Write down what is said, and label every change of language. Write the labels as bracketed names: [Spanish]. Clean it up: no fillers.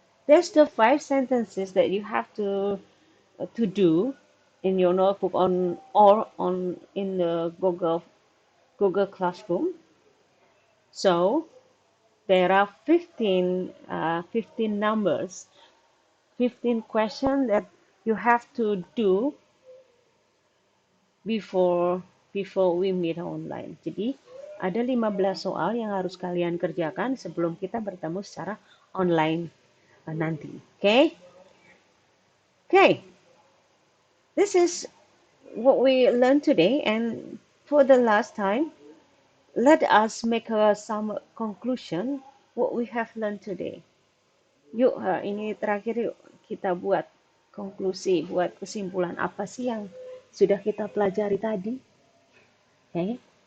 [English] There's the 5 sentences that you have to do in your notebook on in the Google Classroom. So there are 15 numbers, 15 questions that you have to do before we meet online. [Indonesian] Jadi ada 15 soal yang harus kalian kerjakan sebelum kita bertemu secara online nanti. [English] Okay? Okay. This is what we learned today, and for the last time, let us make some conclusion what we have learned today. [Indonesian] Yuk, ini terakhir yuk kita buat konklusi, buat kesimpulan apa sih yang sudah kita pelajari tadi. Okay.